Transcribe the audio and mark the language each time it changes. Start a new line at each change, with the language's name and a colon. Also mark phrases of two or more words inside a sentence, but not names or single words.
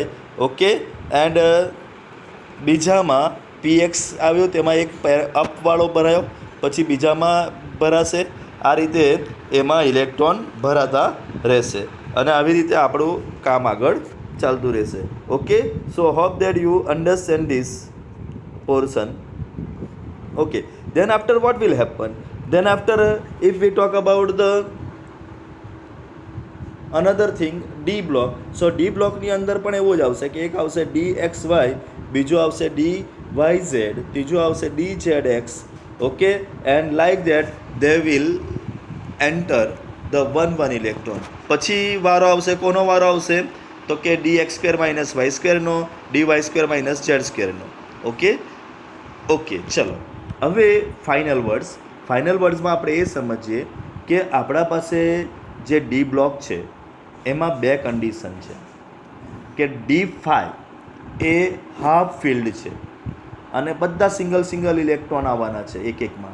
Gujarati: ઓકે, એન્ડ બીજામાં પી એક્સ આવ્યો, તેમાં એક અપવાળો ભરાયો, પછી બીજામાં ભરાશે. આ રીતે એમાં ઇલેક્ટ્રોન ભરાતા રહેશે અને આવી રીતે આપણું કામ આગળ ચાલતું રહેશે.
English: Okay, so hope that you understand this portion. Okay, then after what will happen? Then after if we talk about the another thing, D block. So D block
Gujarati: ની અંદર પણ એવું જ આવશે કે એક આવશે DXY, બીજું આવશે DYZ, ત્રીજું આવશે DZX.
English: Okay, and like that they will enter the 1 electron.
Gujarati: પછી વારો આવશે, કોનો વારો આવશે? તો કે DX² - Y² નો, DY² - Z² નો.
English: okay okay,
Gujarati: ચલો હવે ફાઇનલ વર્ડ્સમાં આપણે એ સમજીએ કે આપણા પાસે જે ડી બ્લોક છે એમાં બે કન્ડિશન છે કે D5 એ
English: half filled
Gujarati: છે અને બધા
English: single electron
Gujarati: આવવાના છે એકમાં.